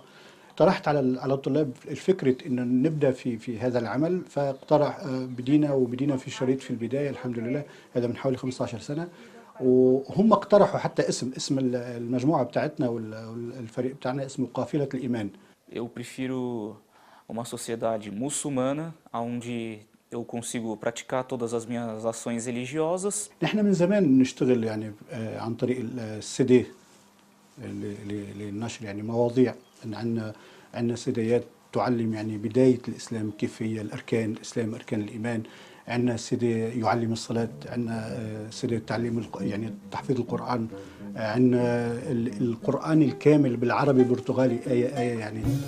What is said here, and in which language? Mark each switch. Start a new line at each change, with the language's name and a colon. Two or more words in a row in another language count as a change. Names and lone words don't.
Arabic: طرحت على الطلاب الفكرة إن نبدأ في هذا العمل، فاقترح بدينا في شريط في البداية الحمد لله، هذا من حوالي 15 سنة، وهم اقترحوا حتى اسم المجموعة بتاعتنا والفريق بتاعنا اسمه قافلة الإيمان.
Portuguese: Eu prefiro uma sociedade muçulmana onde eu consigo praticar todas as minhas ações religiosas.
Arabic: نحن من زمان نشتغل يعني عن طريق السي للنشر، يعني مواضيع، عندنا سيديات تعلم يعني بداية الإسلام، كيف هي الأركان الإسلام، أركان الإيمان. عندنا سيدي يعلم الصلاة، عندنا سيدي تعليم يعني تحفيظ القرآن، عندنا القرآن الكامل بالعربي برتغالي آية يعني.